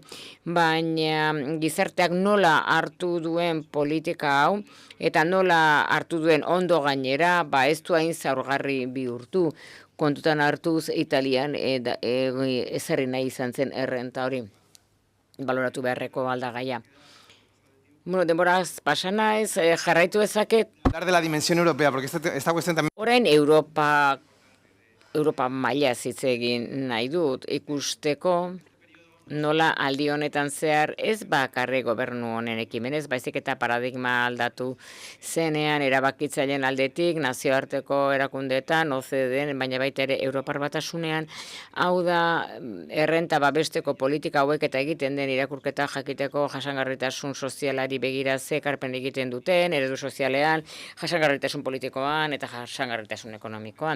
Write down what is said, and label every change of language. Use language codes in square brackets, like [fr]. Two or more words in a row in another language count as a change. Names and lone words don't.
[eu] Baina gizarteak nola hartu duen politika hau, eta nola hartu duen ondo gainera, ez du hain zaurgarri bihurtu. Kontutan hartuz Italian ezarri nahi izan zen errenta hori. Baloratu beharreko aldagaia. Bueno, denboraz pasa naiz, jarraitu ezaket. [es] Hablar de la dimensión europea, porque esta cuestión también... [eu] Orain Europa maila hitz egin nahi dut ikusteko nola aldi honetan zehar ez bakarrik gobernu honen ekimenez, baizik eta paradigma aldatu zenean erabakitzaileen aldetik, nazioarteko erakundeetan, OCDE, baina baita ere Europar Batasunean, hau da errenta babesteko politika hauek eta egiten den irakurketa jakiteko jasangarritasun sozialari begira ze ekarpen egiten duten, eredu sozialean, jasangarritasun politikoan eta jasangarritasun ekonomikoan.